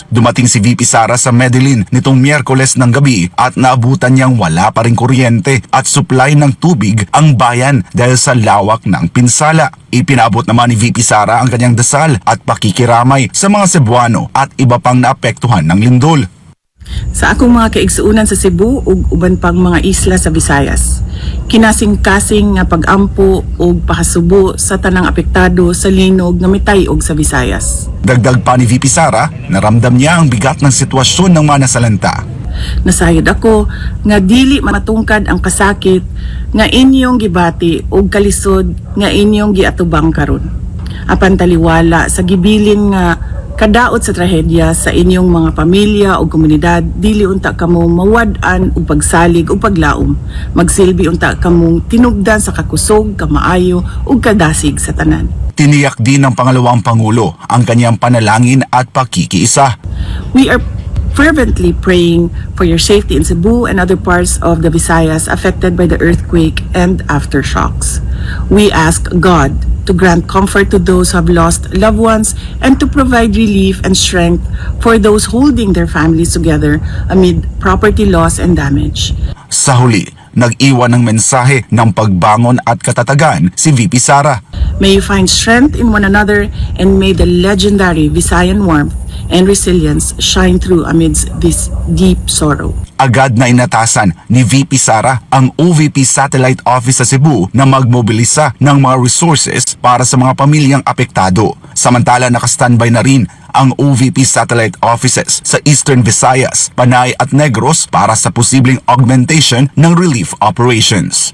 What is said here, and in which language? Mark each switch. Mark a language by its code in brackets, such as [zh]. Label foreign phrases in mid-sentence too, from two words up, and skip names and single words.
[tl] Dumating si VP Sara sa Medellin nitong Miyerkules ng gabi at naabutan niyang wala pa ring kuryente at supply ng tubig ang bayan dahil sa lawak ng pinsala. Ipinaabot naman ni VP Sara ang kanyang dasal at pakikiramay sa mga Cebuano at iba pang naapektuhan ng lindol. [ceb] Sa akong mga kaigsuunan sa Cebu ug uban pang mga isla sa Visayas, kinasing-kasing nga pag-ampo ug pakasubo sa tanang apektado sa linog nga mitay og sa Visayas. [tl] Dagdag pa ni VP Sara, naramdam niya ang bigat ng sitwasyon ng mga nasalanta. [ceb] Nasayod ako nga dili matungkad ang kasakit nga inyong gibati ug kalisod nga inyong giatubang karon. Apan taliwala sa gibilin nga kadaot sa trahedya sa inyong mga pamilya o komunidad, dili unta kamo mawad-an og pagsalig o paglaom. Magsilbi unta kamong tinubdan sa kakusog, kamaayo ug kadasig sa tanan. [tl] Tiniyak din ng pangalawang Pangulo ang kanyang panalangin at pakikiisa. [en] We are fervently praying for your safety in Cebu and other parts of the Visayas affected by the earthquake and aftershocks. We ask God to grant comfort to those who have lost loved ones and to provide relief and strength for those holding their families together amid property loss and damage. [tl] Sa huli, nag-iwan ng mensahe ng pagbangon at katatagan si VP Sara. [en] May you find strength in one another and may the legendary Visayan warmth and resilience shine through amidst this deep sorrow. [tl] Agad na inatasan ni VP Sara ang OVP Satellite Office sa Cebu na magmobilisa ng mga resources para sa mga pamilyang apektado. Samantala nakastandby na rin ang OVP Satellite Offices sa Eastern Visayas, Panay at Negros para sa posibleng augmentation ng [en] relief operations.